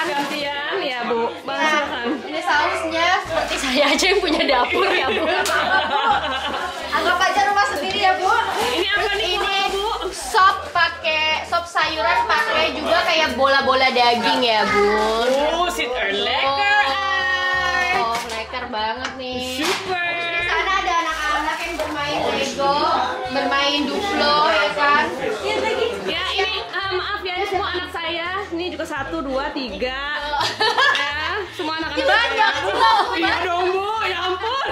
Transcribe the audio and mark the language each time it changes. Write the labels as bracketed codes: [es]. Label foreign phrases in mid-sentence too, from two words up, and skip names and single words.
[id] Gantian ya Bu. Bang silakan. Ini sausnya seperti saya aja yang punya dapur ya Bu. Anggap aja rumah sendiri ya, Bu. Ini apa nih Bu? Sop pakai sop sayuran pakai juga kayak bola-bola daging ya Bun. Oh, sit lekker. Oh, lekker banget nih. Super. Di sana ada anak-anak yang bermain Lego, bermain Duplo ya kan? Ya ini maaf ya, ini semua anak saya. Ini juga 1, 2, 3. Ya, semua anak-anak Banyak saya. Bu. Iya dong Bu, ya ampun.